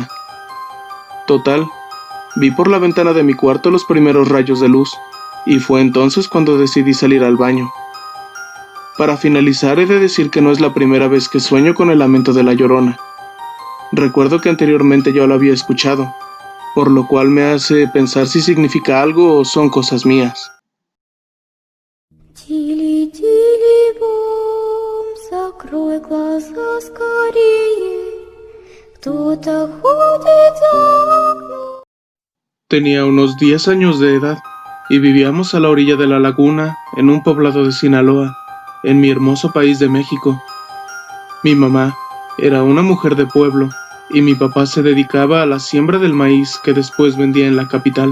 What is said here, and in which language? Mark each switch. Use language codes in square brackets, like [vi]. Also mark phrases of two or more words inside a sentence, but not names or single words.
[es] Total, vi por la ventana de mi cuarto los primeros rayos de luz, y fue entonces cuando decidí salir al baño. Para finalizar, he de decir que no es la primera vez que sueño con el lamento de la Llorona. Recuerdo que anteriormente yo lo había escuchado, por lo cual me hace pensar si significa algo o son cosas mías. [ru] Тили-тили-бом, закрой глаза скорее, кто-то ходит за окном. [es] Tenía unos 10 años de edad y vivíamos a la orilla de la laguna, en un poblado de Sinaloa, en mi hermoso país de México. Mi mamá era una mujer de pueblo y mi papá se dedicaba a la siembra del maíz que después vendía en la capital.